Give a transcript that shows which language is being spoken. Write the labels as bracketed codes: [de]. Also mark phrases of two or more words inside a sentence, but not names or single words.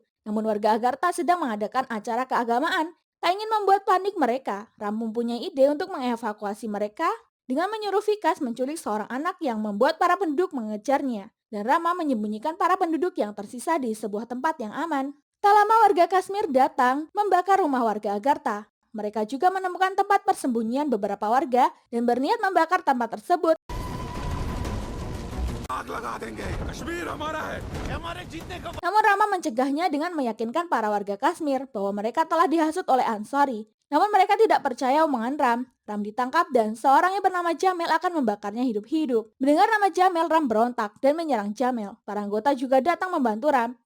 [id] Namun warga Agartha sedang mengadakan acara keagamaan. Tak ingin membuat panik mereka, Ram mempunyai ide untuk mengevakuasi mereka dengan menyuruh Vikas menculik seorang anak yang membuat para penduduk mengejarnya. Dan Rama menyembunyikan para penduduk yang tersisa di sebuah tempat yang aman. Tak lama warga Kashmir datang membakar rumah warga Agartha. Mereka juga menemukan tempat persembunyian beberapa warga dan berniat membakar tempat tersebut. [hi] आग लगा देंगे कश्मीर हमारा है हमारे जीतने का [id] Namun Rama mencegahnya dengan meyakinkan para warga Kashmir bahwa mereka telah dihasut oleh Ansari. Namun mereka tidak percaya omongan Ram. Ram ditangkap dan seorang yang bernama Jamel akan membakarnya hidup-hidup. Mendengar nama Jamel, Ram berontak dan menyerang Jamel. Para anggota juga datang membantu Ram.